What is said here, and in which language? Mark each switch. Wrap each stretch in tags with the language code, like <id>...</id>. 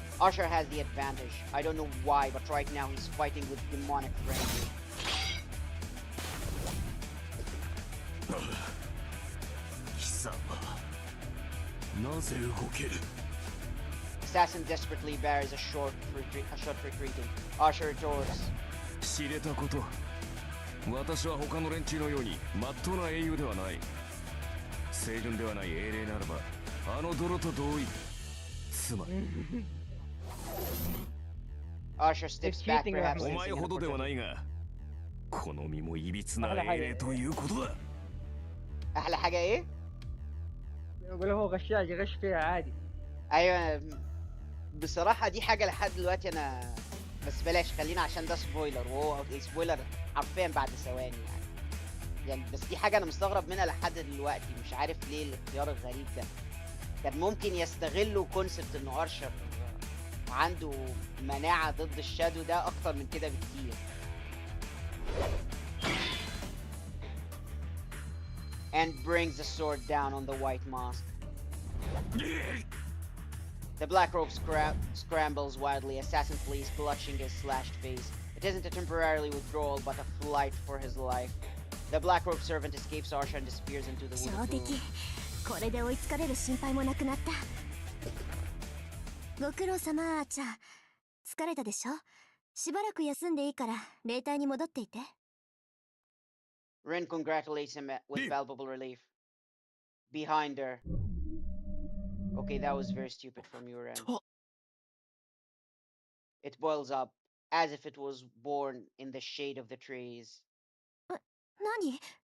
<en>Archer has the advantage. I don't know why, but right now he's fighting with demonic frenzy. Assassin desperately bears a short retreating. Archer retorts.</en> <ja>知れたこと私は他の連中のように真っ当な英雄ではない清純ではない英霊ならばあの泥と同意つまり</ja> <en>Archer steps back perhaps</en> <ja>お前ほどではないがこの身もいびつな英霊ということだ</ja> <ar>أحلى حاجة إيه؟ يقول هو غشاش يغش فيها عادي. أيوة بصراحة دي حاجة لحد دلوقتي أنا بس بلاش خلينا عشان ده سبويلر وهو سبويلر حرفيا بعد ثواني يعني بس دي حاجة أنا مستغرب منها لحد دلوقتي مش عارف ليه الاختيار الغريب ده كان ممكن يستغلوا كونسبت إنه أرشر عنده مناعة ضد الشادو ده أكتر من كده بكتير.</ar> <en>And brings the sword down on the white mask. The black robe scrambles wildly. Assassin flees, clutching his slashed face. It isn't a temporary withdrawal, but a flight for his life. The black robe servant escapes Archer and disappears into the</en> <ja>上</ja> <en>wooded</en> <ja>出</ja> <en>gloom.</en> <ja>来これで追いつかれる心配もなくなったご苦労様アーチャー疲れたでしょしばらく休んでいいから霊体に戻っていて</ja> <en>Ren congratulates him with palpable relief. Behind her, Okay, that was very stupid from your end.</en> <ja>と</ja> <en>It boils up as if it was born in the shade of the trees.</en> <ja>何</ja>